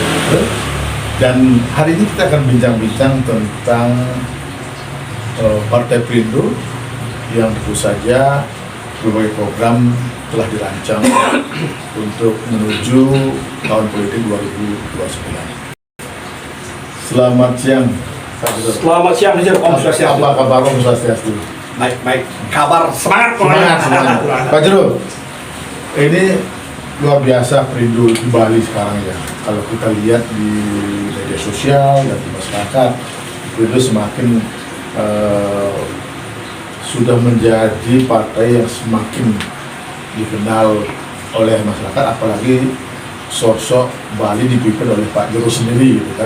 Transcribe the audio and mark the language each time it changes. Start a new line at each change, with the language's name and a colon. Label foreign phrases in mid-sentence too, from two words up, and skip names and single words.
Indonesian: Dan hari ini kita akan bincang-bincang tentang Partai Perindo yang tentu saja berbagai program telah dirancang untuk menuju tahun politik 2029. Selamat siang. Selamat siang,
Balinese: Om Swastiastu.
Indonesian: Apa kabar
Balinese: Om Swastiastu?
Indonesian: Baik, kabar semangat. Pak Jro, ini luar biasa Perindo di Bali sekarang ya. Kalau kita lihat di media sosial dan di masyarakat, Perindo semakin sudah menjadi partai yang semakin dikenal oleh masyarakat, apalagi sosok Bali dipimpin oleh Pak Jro sendiri gitu kan.